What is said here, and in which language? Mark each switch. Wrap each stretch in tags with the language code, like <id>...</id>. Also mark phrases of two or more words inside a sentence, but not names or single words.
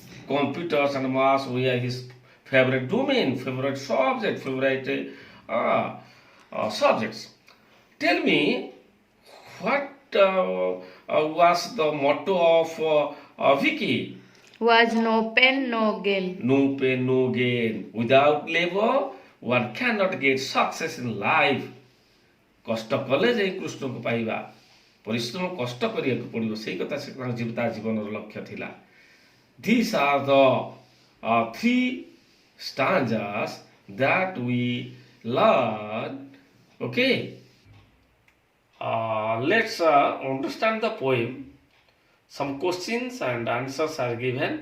<en>Computers and maths were his favorite domain, favorite subject, favorite subjects. Tell me, what was the motto of Vicky? Was no pain, no gain. No pain, no gain. Without labor, one cannot get success in life.</en> <or>କଷ୍ଟ କଲେ ଯାଇ କୃଷ୍ଣଙ୍କୁ ପାଇବା, ପରିଶ୍ରମ କଷ୍ଟ କରିବାକୁ ପଡ଼ିବ, ସେଇ କଥା ସେ ତା ଜୀବନର ଲକ୍ଷ୍ୟ ଥିଲା.</or> <en>These are the three stanzas that we learn. Okay, let's understand the poem. Some questions and answers are given.</en>